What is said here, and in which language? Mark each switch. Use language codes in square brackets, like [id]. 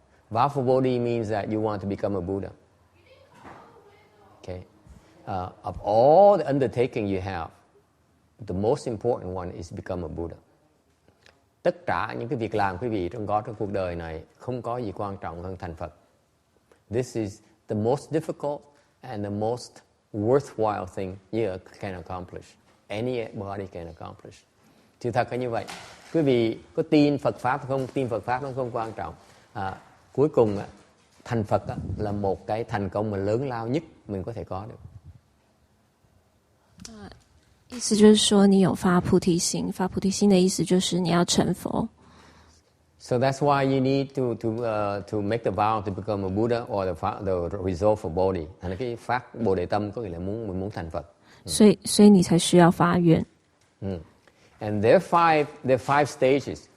[en] Vow for Bodhi means that you want to become a Buddha. Okay. Of all the undertaking you have, the most important one is to become a Buddha. [vi] Tất cả những cái việc làm quý vị trong cuộc đời này không có gì quan trọng hơn thành Phật. [en] This is the most difficult and the most worthwhile thing you can accomplish. Anybody can accomplish. [vi] Sự thật là như vậy. Quý vị có tin Phật Pháp không? Tin Phật Pháp nó không quan trọng. Cuối cùng thành Phật là một cái thành công mà lớn lao nhất mình có thể có được. [zh] 意思就是说，你有发菩提心，发菩提心的意思就是你要成佛。 [en] So that's why you need to make the vow to become a Buddha or the resolve for Bodhi. [vi] Thành cái phát Bồ Đề tâm có nghĩa là mình muốn thành Phật. [zh] 所以你才需要发愿。 [en] And there are five stages.